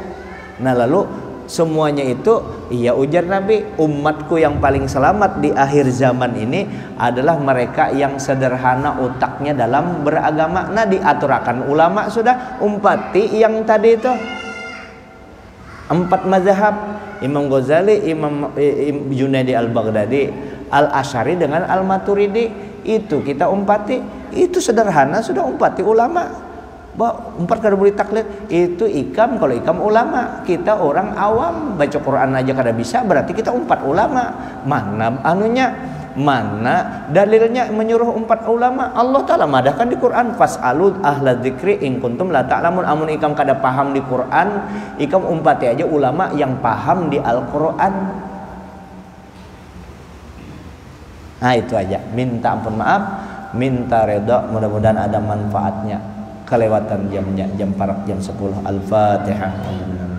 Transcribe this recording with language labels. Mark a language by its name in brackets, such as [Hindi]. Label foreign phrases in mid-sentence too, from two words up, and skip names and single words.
[Banjar] Nah lalu semuanya itu iya ujar Nabi umatku yang paling selamat di akhir zaman ini adalah mereka yang sederhana otaknya dalam beragama. Nah diaturakan ulama sudah umpati yang tadi itu 4 mazhab Imam Ghazali, Imam Junaidi Al-Baghdadi, Al-Asy'ari dengan Al-Maturidi itu kita umpati itu sederhana sudah umpati ulama. Umpat kada boleh taklid itu ikam kalau ikam ulama kita orang awam baca Quran aja kada bisa berarti kita umpat ulama. Mana dalilnya menyuruh umpat ulama? Allah Ta'ala madahkan di Quran [Arabic] فاسألوا أهل الذكر إن كنتم لا تعلمون. [Banjar] Amun ikam kada paham di Quran ikam umpati aja ulama yang paham di Al-Quran. Nah itu aja, minta ampun maaf, minta redha, mudah-mudahan ada manfaatnya. Kelewatan jam 4 jam 10. Al-Fatihah.